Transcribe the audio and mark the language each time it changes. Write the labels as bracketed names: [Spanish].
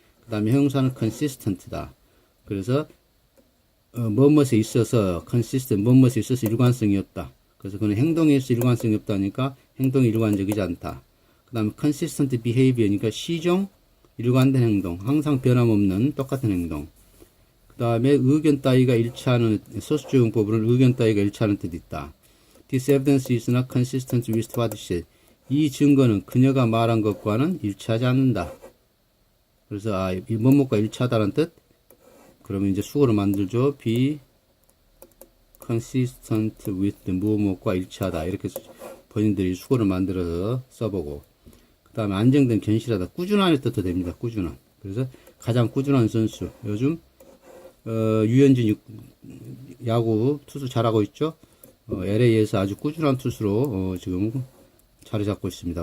[Korean] 그 다음에 형용사는 consistent다. 그래서 뭐뭇에 있어서 consistent, 뭐뭇에 있어서 일관성이었다. 그래서 그는 행동에 있어서 일관성이 없다니까 행동이 일관적이지 않다. 그 다음에 [English] consistent behavior [Korean] 니까 시종, 일관된 행동, 항상 변함없는 똑같은 행동. 그 다음에 의견 따위가 일치하는, 소수적용법으로는 의견 따위가 일치하는 뜻이 있다. [English] This evidence is not consistent with what she said. [Korean] 이 증거는 그녀가 말한 것과는 일치하지 않는다. 그래서 이 뭐뭐가 일치하다는 뜻? 그러면 이제 수거를 만들죠. [English] be consistent with [Korean] 뭐뭐과 일치하다. 이렇게 본인들이 수거를 만들어서 써보고. 그 다음에 안정된 견실하다. 꾸준한의 뜻도 됩니다. 꾸준한. 그래서 가장 꾸준한 선수. 요즘 유현진 야구 투수 잘하고 있죠. LA에서 아주 꾸준한 투수로 지금 자리 잡고 있습니다.